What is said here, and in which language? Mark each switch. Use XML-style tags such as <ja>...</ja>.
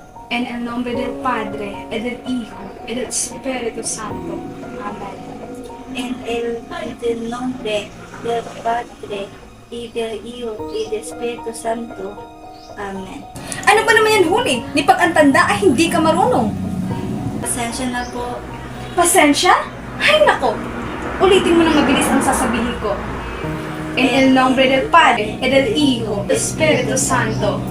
<es>En el nombre del Padre, y del Hijo, y del Espíritu Santo. Amén. En el nombre del Padre, y del Hijo, y del Espíritu Santo. Amen.</es> <tl>Ano ba naman yan, Huli? Ni pag-antanda ay hindi ka marunong. Pasensya na po. Pasensya? Ay nako! Ulitin mo na mabilis ang sasabihin ko.</tl> <es>En el nombre del Padre, y del Hijo, y del Espíritu Santo.</es>